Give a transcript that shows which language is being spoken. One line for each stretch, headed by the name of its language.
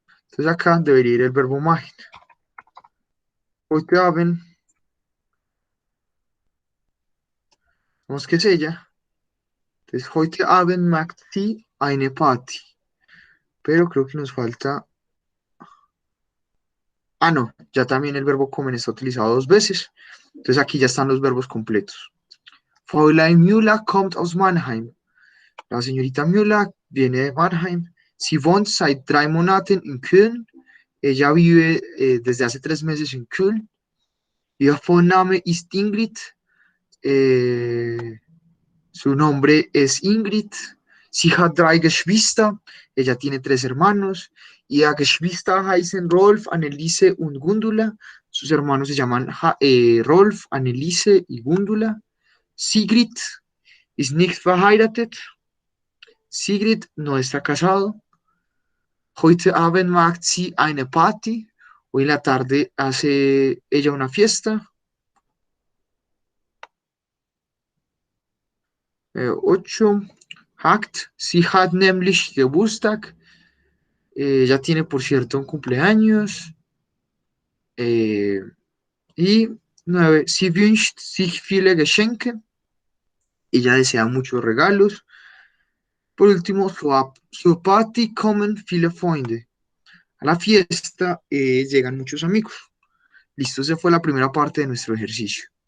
Spanish: Entonces acá debería ir el verbo machen.
German: Heute Abend,
Spanish: vamos que es ella.
German: Entonces, heute Abend macht sie eine Party.
Spanish: Pero creo que nos falta. Ah, no, ya también el verbo comen está utilizado dos veces. Entonces aquí ya están los verbos completos.
German: Fräulein Müller kommt aus Mannheim.
Spanish: La señorita Müller viene de Mannheim.
German: Sie wohnt seit 3 Monaten in Köln.
Spanish: Ella vive desde hace 3 meses en Köln.
German: Ihr Vorname ist Ingrid.
Spanish: Eh, Su nombre es Ingrid.
German: Sie hat drei Geschwister.
Spanish: Ella tiene tres hermanos.
German: Ihre Geschwister heißen Rolf, Anneliese und Gundula.
Spanish: Sus hermanos se llaman Rolf, Anneliese y Gundula.
German: Sigrid ist nicht verheiratet.
Spanish: Sigrid no está casado.
German: Heute Abend macht sie eine Party.
Spanish: Hoy en la tarde hace ella una fiesta. 8. Hakt.
German: Sie hat nämlich Geburtstag.
Spanish: Ella tiene, por cierto, un cumpleaños. Eh, y 9.
German: Sie wünscht sich viele Geschenke.
Spanish: Ella desea muchos regalos. Por último,
German: zur Party kommen viele Freunde.
Spanish: A la fiesta llegan muchos amigos. Listo, esa fue la primera parte de nuestro ejercicio.